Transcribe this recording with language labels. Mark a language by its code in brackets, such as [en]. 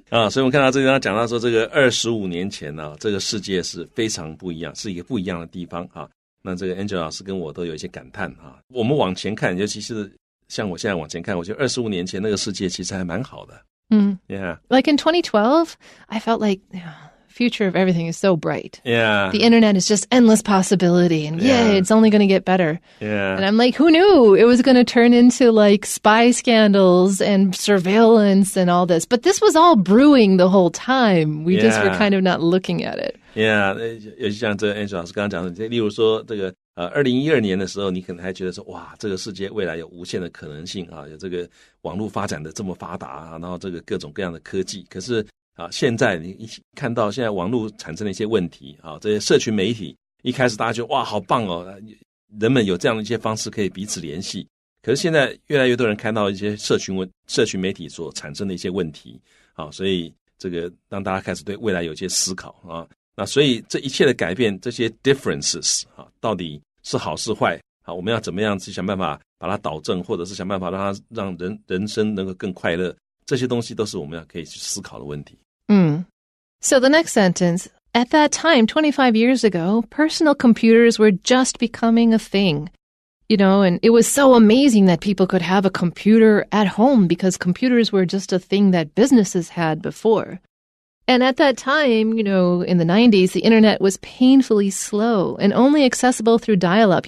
[zh] 所以我们看到这个地方讲到说，这个25年前呢，这个世界是非常不一样，是一个不一样的地方啊。那这个 Angela 老师跟我都有一些感叹啊。我们往前看，尤其是像我现在往前看，我觉得25年前那个世界其实还蛮好的。 [en] Yeah. Like in 2012, I felt like future of everything is so bright. Yeah. The internet is just endless possibility and yay, it's only going to get better. Yeah. And I'm like, who knew it was going to turn into like spy scandals and surveillance and all this. But this was all brewing the whole time. We just were kind of not looking at it. Yeah. [zh] 尤其像这个 Angela 老师刚刚讲的，例如说这个2012年的时候，你可能还觉得说，哇，这个世界未来有无限的可能性啊，有这个网络发展的这么发达啊，然后这个各种各样的科技。可是现在你一看到现在网络产生的一些问题啊，这些社群媒体一开始大家觉得哇好棒哦，人们有这样的一些方式可以彼此联系。可是现在越来越多人看到一些社群媒体所产生的一些问题啊，所以这个让大家开始对未来有一些思考啊。那所以这一切的改变，这些 differences 啊，到底是好是坏啊？我们要怎么样去想办法把它导正，或者是想办法让人生能够更快乐？这些东西都是我们要可以去思考的问题。 [en] So the next sentence, at that time, 25 years ago, personal computers were just becoming a thing. And it was so amazing that people could have a computer at home because computers were just a thing that businesses had before. And at that time, in the 90s, the internet was painfully slow and only accessible through dial-up.